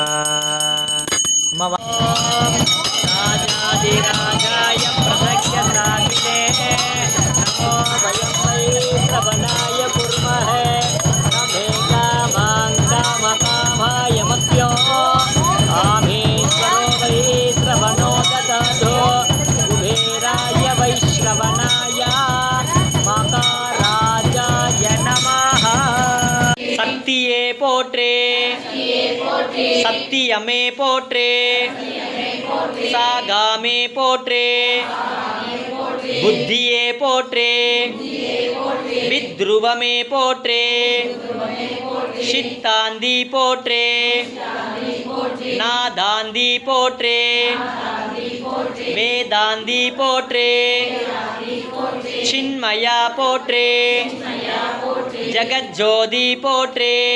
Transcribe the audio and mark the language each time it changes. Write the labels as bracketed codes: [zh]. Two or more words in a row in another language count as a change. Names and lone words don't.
[sa] राजाधिराजाय प्रसख्यसाधिने नमो वयं वै श्रवणाय कुर्महे नमे कामां कामकामाय मह्यो कामेश्वरो वै श्रवणो ददातु कुबेराय वैश्रवणाय मकाराजाय नमः [ta] சக்தியே போற்றே சத்தியமே போற்றே சாகாமே போற்றே புத்தியே போற்றே வித்ருவமே போற்றே சித்தாந்தி போற்றே நாதாந்தி போற்றே வேதாந்தி போற்றே சின்மயா போற்றே ஜகஜோதி போற்றே